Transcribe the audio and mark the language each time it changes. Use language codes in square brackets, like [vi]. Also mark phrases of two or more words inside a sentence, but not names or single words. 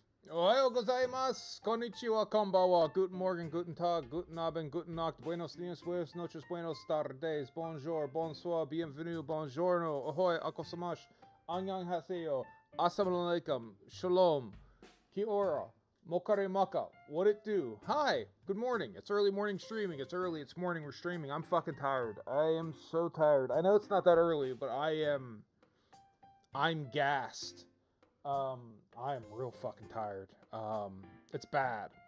[ja] おはようございます、こんにちは、こんばんは, [de] guten Morgen, guten Tag, guten Abend, guten Nacht, [es] buenos dias, buenas noches, buenos tardes, [fr] bonjour, bonsoir, bienvenue, buongiorno, ahoy, akosamash, annyeonghaseyo, [ar] assalamu alaikum, [fr] shalom, [mi] kia ora, [fr] mokare maka, [en] what it do? Hi, good morning. It's early morning streaming. It's early, it's morning, we're streaming. I'm fucking tired. I am so tired. I know it's not that early, but I'm gassed. I am real fucking tired. It's bad.